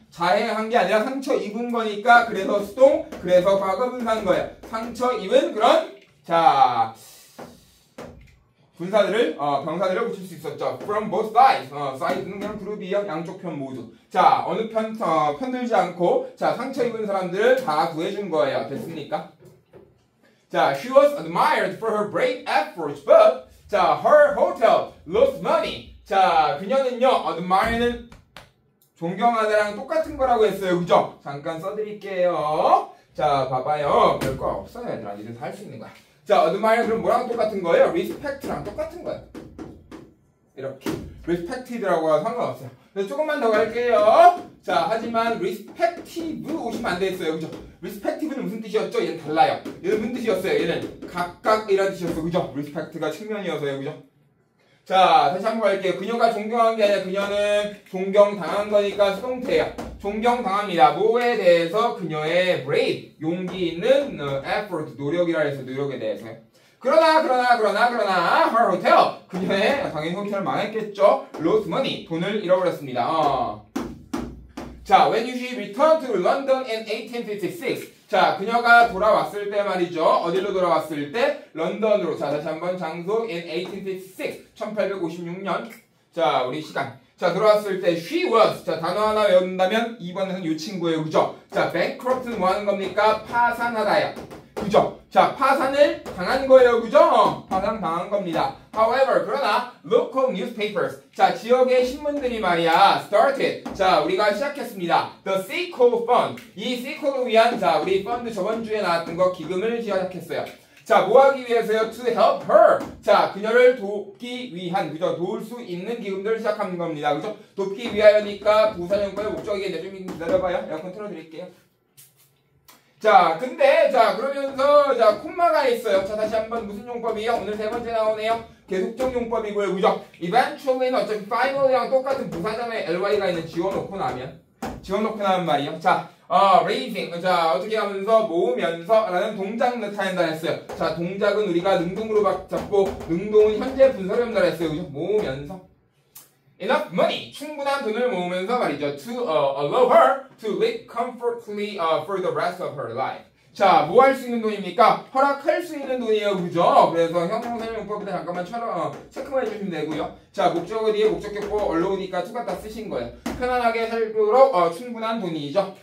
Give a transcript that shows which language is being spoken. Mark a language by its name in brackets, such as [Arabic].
[Korean] 자해한 게 아니라 상처 입은 거니까 그래서 수동, 그래서 과거 분사한 거예요. 상처 입은 그런 자 분사들을 병사들을 붙일 수 있었죠. [English] From both sides. [Korean] side는 그냥 그룹이요. 양쪽 편 모두. 자, 어느 편 편들지 않고 자 상처 입은 사람들을 다 구해준 거예요. 됐습니까? [English] 자, she was admired for her brave efforts, but 자, her hotel lost money. [Korean] 자, 그녀는요, admire는 존경하다랑 똑같은 거라고 했어요. 그죠? 잠깐 써드릴게요. 자, 봐봐요. 별거 없어요, 얘들아. 니들 다 할 수 있는 거야. 자, admire 그럼 뭐랑 똑같은 거예요? respect랑 똑같은 거예요. 이렇게. respected라고 상관없어요. 그래서 조금만 더 갈게요. 자, 하지만 respective 오시면 안 되겠어요. 그죠? respective는 무슨 뜻이었죠? 얘는 달라요. 얘는 무슨 뜻이었어요? 얘는 각각이라는 뜻이었어. 그죠? respect가 측면이어서요. 그죠? 자, 다시 한번 갈게요. 그녀가 존경한 게 아니라 그녀는 존경당한 거니까 수동태예요. 존경당합니다. 뭐에 대해서? 그녀의 brave, 용기 있는 effort, 노력이라 해서 노력에 대해서요. 그러나 her hotel, 그녀의 당연히 호텔 망했겠죠. lost money, 돈을 잃어버렸습니다. [English] 자, when she returned to London in 1856. [Korean] 자, 그녀가 돌아왔을 때 말이죠. 어디로 돌아왔을 때? 런던으로. 자, 다시 한번 장소 in 1856. 1856년. 자, 우리 시간. 자, 돌아왔을 때 [English] she was. [Korean] 자, 단어 하나 외운다면 2번에서는 요 친구예요. 그죠? 자, bankrupt는 뭐 하는 겁니까? 파산하다요. 그죠? 자, 파산을 당한 거예요. 그죠? 파산 당한 겁니다. [English] However, [Korean] 그러나 [English] local newspapers. [Korean] 자, 지역의 신문들이 말이야. [English] started. [Korean] 자, 우리가 시작했습니다. [English] The Sequel Fund. [Korean] 이 Sequel을 위한 자, 우리 펀드 저번 주에 나왔던 거 기금을 시작했어요. 자, 뭐 하기 위해서요? [English] To help her. [Korean] 자, 그녀를 돕기 위한, 그죠? 도울 수 있는 기금들을 시작하는 겁니다. 그죠? 돕기 위하여니까 부사용과의 목적이겠네. 좀 기다려봐요. 에어컨 틀어드릴게요. 자, 근데, 자, 그러면서, 자, 콤마가 있어요. 자, 다시 한번 무슨 용법이에요? 오늘 세 번째 나오네요. 계속적 용법이고요. 그죠? eventually는 어차피 finally랑 똑같은 부사전에 ly가 있는 지워놓고 나면 말이에요. [English] 자, raising. [Korean] 자, 어떻게 하면서 모으면서 라는 동작 나타낸다 했어요. 자, 동작은 우리가 능동으로 잡고, 능동은 현재 분사를 한다 했어요. 그죠? 모으면서. [English] enough money, [Korean] 충분한 돈을 모으면서 말이죠. [English] To allow her to live comfortably for the rest of her life. [Korean] 자, 뭐 할 수 있는 돈입니까? 허락할 수 있는 돈이에요. 그죠? 그래서 형용사용법부터 잠깐만 체크만 해주시면 되고요. 자, 목적어 뒤에 목적격 보고 allow니까 to 갖다 쓰신 거예요. 편안하게 살도록 충분한 돈이죠.